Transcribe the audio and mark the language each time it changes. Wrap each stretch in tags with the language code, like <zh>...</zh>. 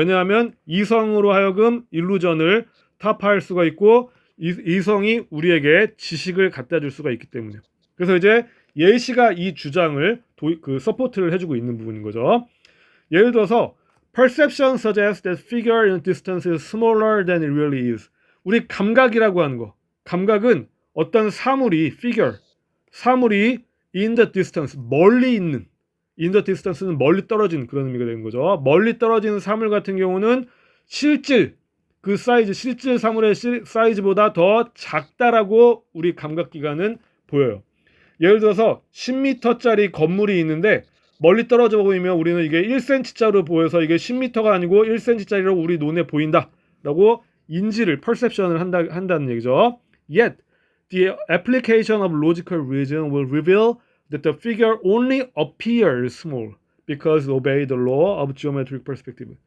<ko>왜냐하면 이성으로 하여금 일루전을 타파할 수가 있고, 이성이 우리에게 지식을 갖다 줄 수가 있기 때문에. 그래서 이제 예시가 이 주장을 서포트를 해주고 있는 부분인 거죠. 예를 들어서</ko> <en>perception suggests that figure in distance is smaller than it really is.</en> <ko>우리 감각이라고 하는 거, 감각은 어떤 사물이 사물이</ko> <en>in the distance,</en> <ko>멀리 있는, in the distance는 멀리 떨어진 그런 의미가 되는 거죠. 멀리 떨어진 사물 같은 경우는 실질, 그 사이즈, 실질 사물의 사이즈보다 더 작다라고 우리 감각기관은 보여요. 예를 들어서 10m짜리 건물이 있는데 멀리 떨어져 보이면 우리는 이게 1cm짜리로 보여서 이게 10m가 아니고 1cm짜리로 우리 눈에 보인다라고 인지를, perception을 한다는 얘기죠.</ko> <en>Yet, the application of logical reason will reveal that the figure only appears small because it obeys the law of geometric perspective.</en>